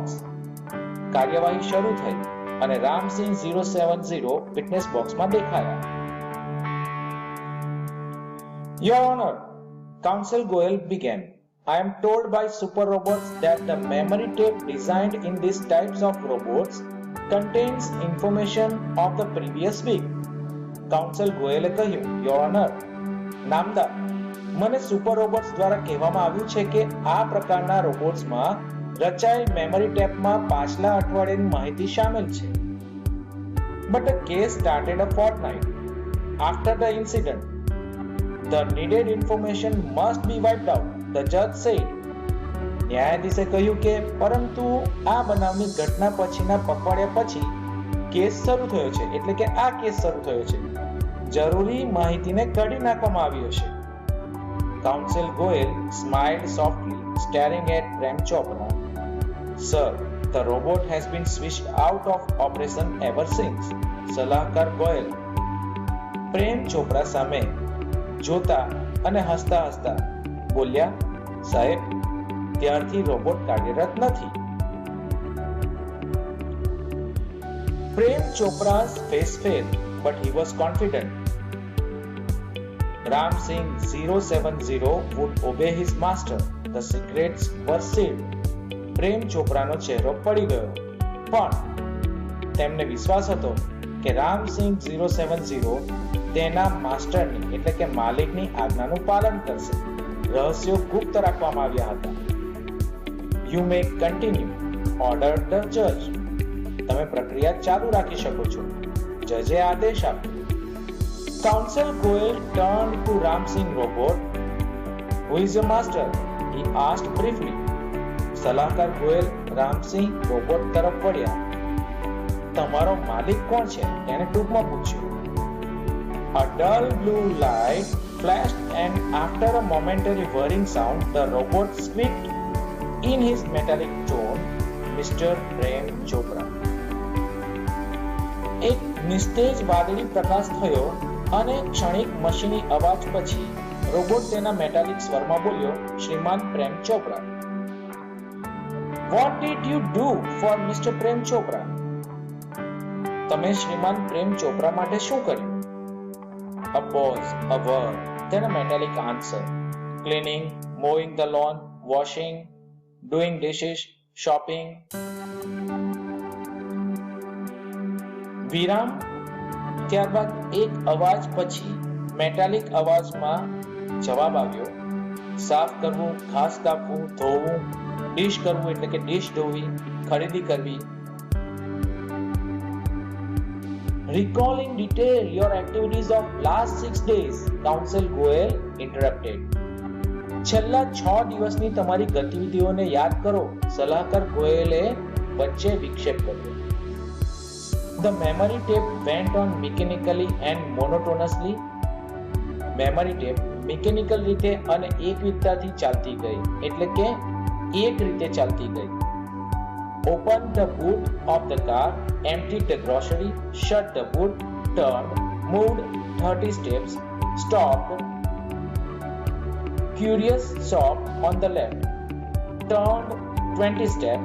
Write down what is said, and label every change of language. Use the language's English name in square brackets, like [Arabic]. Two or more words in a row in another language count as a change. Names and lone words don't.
[Gujarati] કાર્યવાહી શરૂ થઈ અને રામસિંહ 070 વિટનેસ બોક્સમાં દેખાયા. [English] Your Honor, Counsel Goel began. I am told by super robots that the memory tape designed in these types of robots contains information of the previous week. [Gujarati] Counsel Goel કહ્યું, [English] Your Honor, [Gujarati] નામદાર, મને [English] super robots [Gujarati] દ્વારા કહેવામાં આવ્યું છે કે આ પ્રકારના રોબોટ્સમાં રચાયેલ મેમરી ટેપમાં પાછલા અઠવાડિયાની માહિતી શામેલ છે. [English] But the case started a fortnight after the incident. The needed information must be wiped out, the judge said. [Gujarati] ન્યાયાધીશે કહ્યું કે પરંતુ આ બનાવની ઘટના પછીના પખવાડિયા પછી કેસ શરૂ થયો છે, એટલે કે આ કેસ શરૂ થયો છે. જરૂરી માહિતીને કાઢી નાખવામાં આવી હશે. [English] Counsel Goel smiled softly, staring at Prem Chopra. Sir, the robot has been switched out of operation ever since. [Gujarati] સલાહકાર ગોયલ પ્રેમ ચોપરા સામે જોતા અને હસતા હસતા બોલ્યા, સાહેબ, ત્યારથી રોબોટ કાર્યરત નથી. [English] Prem Chopra's face fell, but he was confident. Ram Singh 070 would obey his master. The secrets were sealed. [Gujarati] પ્રેમ ચોપરાનો ચહેરો પડી ગયો, પણ તેમને વિશ્વાસ હતો કે રામસિંહ 070 તેના માસ્ટરની એટલે કે માલિકની આજ્ઞાનું પાલન કરશે. રહસ્યો ગુપ્ત રાખવામાં આવ્યા હતા. [English] You may continue, ordered the judge. [Gujarati] તમે પ્રક્રિયા ચાલુ રાખી શકો છો, જજે આદેશ આપ્યો. [English] Counsel Goel turned to Ramsingh robot. Who is your master? He asked briefly. [Gujarati] સલાહકાર ગોયલ રામસિંહ રોબોટ તરફ વળ્યા. તમારો માલિક કોણ છે? તેને ટૂંકમાં પૂછ્યું. [English] A dull blue light flashed and after a momentary whirring sound, the robot squeaked in his metallic tone, Mr. Prem Chopra. [Gujarati] એક નિસ્તેજ વાદળી પ્રકાશ થયો અને ક્ષણિક મશીની અવાજ પછી રોબોટ તેના મેટાલિક સ્વરમાં બોલ્યો, શ્રીમાન પ્રેમ ચોપરા. [English] What did you do for Mr. Prem Chopra? [Gujarati] તમે શ્રીમાન પ્રેમ ચોપરા માટે શું કર્યું? [English] A pause, a word, then a metallic answer. Cleaning, mowing the lawn, washing, doing dishes, shopping. [Gujarati] વિરામ, ત્યારબાદ એક અવાજ પછી મેટાલિક અવાજમાં જવાબ આવ્યો, સાફ કરવું, ઘાસ કાપવું, ધોવું, ડીશ કરવું એટલે કે ડીશ ધોવી, ખરીદી કરવી. [English] Recalling detail your activities of last 6 days, Counsel Goel interrupted. [Gujarati] છેલ્લા 6 દિવસની તમારી ગતિવિધિઓને યાદ કરો, સલાહકાર ગોયલે વચ્ચે વિક્ષેપ કર્યો. [English] The memory tape went on mechanically and monotonously. memory tape mechanical [Gujarati] રીતે અને એકવિધતાથી ચાલતી ગઈ, એટલે કે એક રીતે ચાલતી ગઈ. [English] Opened the boot of the car, emptied the grocery, shut the boot, turned, moved 30 steps, stopped. Curious shop on the left, turned 20 steps.